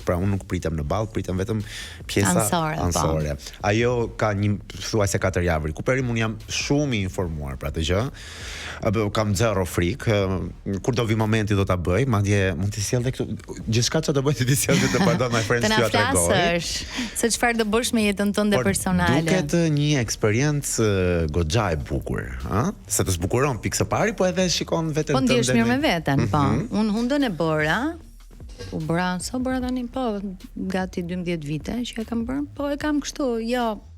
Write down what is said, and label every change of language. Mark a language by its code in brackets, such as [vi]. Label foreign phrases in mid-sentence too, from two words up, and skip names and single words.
[sq] Pra unë nuk pritem në ball, pritem vetëm pjesa ansore. Ajo ka një thuajse 4 javë rikuperim, unë jam shumë i informuar për atë gjë. Kam zero frikë, kur do vi momenti do ta bëj, madje mund të sjell edhe këtu gjithçka çfarë do bëj ti sjell të [en] pardon my friends [sq] ty atë gojë. Se çfarë do bësh me jetën tënde personale. Duket një eksperiencë goxha e bukur, ëh? Se të zbukuron pikë së pari, po edhe shikon veten tënde. Po ndjesh mirë me veten, po. Unë hundën e bëra. U bëra tani, po, gati 12 vite që e kam bërë, po e kam kështu, jo.